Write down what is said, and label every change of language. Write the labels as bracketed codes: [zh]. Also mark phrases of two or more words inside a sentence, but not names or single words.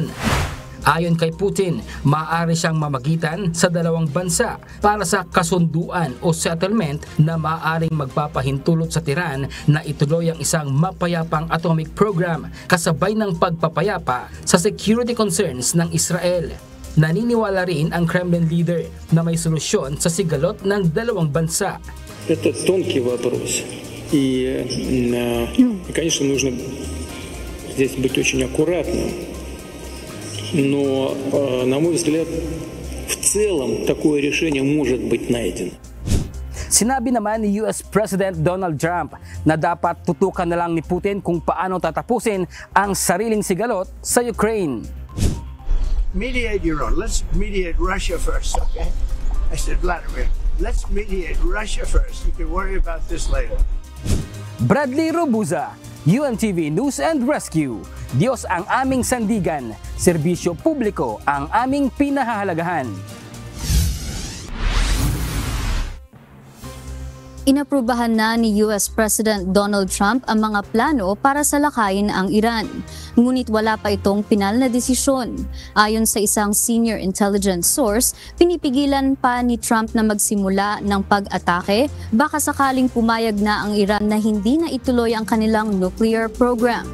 [tl] Ayon kay Putin, maaari siyang mamagitan sa dalawang bansa para sa kasunduan o settlement na maaaring magpapahintulot sa Tehran na ituloy ang isang mapayapang [en] atomic program [tl] kasabay ng pagpapayapa sa [en] security concerns [tl] ng Israel. Naniniwala rin ang [en] Kremlin leader [tl] na may solusyon sa sigalot ng dalawang bansa. [ru] Это тонкий вопрос. И, конечно, нужно здесь быть очень аккуратным. Но, на мой взгляд, в целом такое решение может быть найдено. [tl] Sinabi naman ni [en] US President [tl] Donald Trump na dapat tutukan na lang ni Putin kung paano tatapusin ang sariling sigalot sa Ukraine. [en] Mediate Iran. Let's mediate Russia first, okay? I said, Vladimir, let's mediate Russia first. You can worry about this later. [tl] Bradley Robusa, UNTV News and Rescue. Diyos ang aming sandigan, serbisyo publiko ang aming pinahahalagahan. Inaprubahan na ni [en] US President [tl] Donald Trump ang mga plano para salakayin ang Iran. Ngunit wala pa itong pinal na desisyon. Ayon sa isang [en] senior intelligence source, [tl] pinipigilan pa ni Trump na magsimula ng pag-atake baka sakaling pumayag na ang Iran na hindi na ituloy ang kanilang [en] nuclear program.